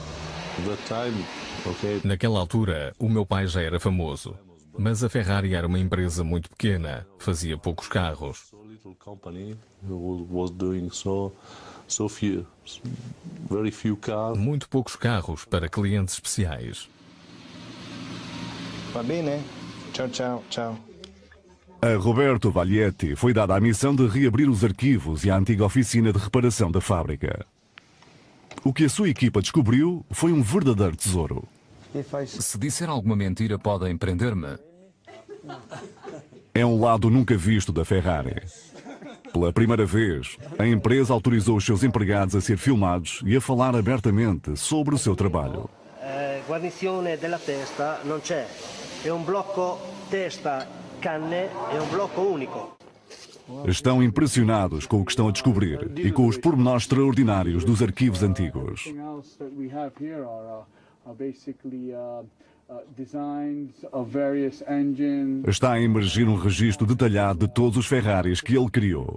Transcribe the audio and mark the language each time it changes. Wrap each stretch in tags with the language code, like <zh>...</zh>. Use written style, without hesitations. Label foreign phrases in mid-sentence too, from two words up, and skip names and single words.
<pt>Naquela altura, o meu pai já era famoso. Mas a Ferrari era uma empresa muito pequena, fazia poucos carros. Muito poucos carros para clientes especiais.</pt> <it>Va bene? Ciao, ciao, ciao.</it> <pt>A Roberto Vaglietti foi dada a missão de reabrir os arquivos e a antiga oficina de reparação da fábrica. O que a sua equipa descobriu foi um verdadeiro tesouro. Se disser alguma mentira, podem prender-me. É um lado nunca visto da Ferrari. Pela primeira vez, a empresa autorizou os seus empregados a ser filmados e a falar abertamente sobre o seu trabalho.</pt> <it>Guarnizione della testa non c'è, è un blocco testa canne, è un blocco unico.</it> <pt>Estão impressionados com o que estão a descobrir e com os pormenores extraordinários dos arquivos antigos. Está a emergir um registro detalhado de todos os Ferraris que ele criou.</pt>